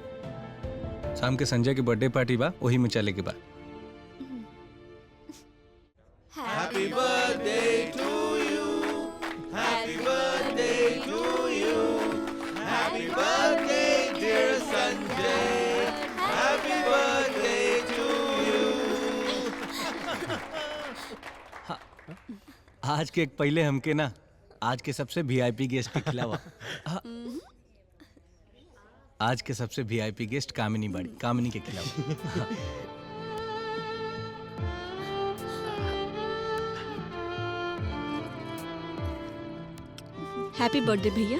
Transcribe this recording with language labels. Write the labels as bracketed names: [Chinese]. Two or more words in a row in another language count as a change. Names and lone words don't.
[Bhojpuri] शाम के संजय की बर्थडे पार्टी बा, वही में चले के बा। [English] Happy birthday to you. Happy birthday to you. Happy birthday dear Sanjay. Happy birthday to you. [Bhojpuri] आज के एक पहले हमके ना आज के सबसे [English] VIP guest [Bhojpuri] के खिलावा। आज के सबसे [English] VIP guest [Bhojpuri] कामिनी बाड़ी, कामिनी के खिलावा। [English] happy birthday [Bhojpuri] भैया।